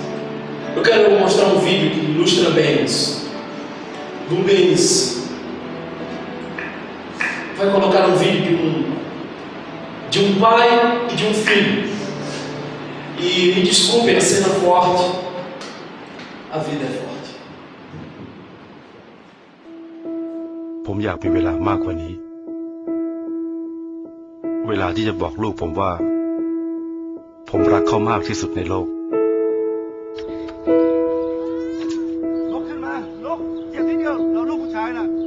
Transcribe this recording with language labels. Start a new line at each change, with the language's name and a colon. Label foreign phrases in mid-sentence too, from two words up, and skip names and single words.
Portuguese: Eu quero mostrar um vídeo que ilustra bem isso. Rubens vai colocar um vídeo de um pai e de um filho. E me desculpem a cena forte. A vida é forte.
Thai: ผมอยากมีเวลามากกว่านี้เวลาที่จะบอกลูกผมว่าผมรักเขามากที่สุดในโลกลุกขึ้นมาลุกเหยียบนิดเดียวเราลูกผู้ชายน่ะ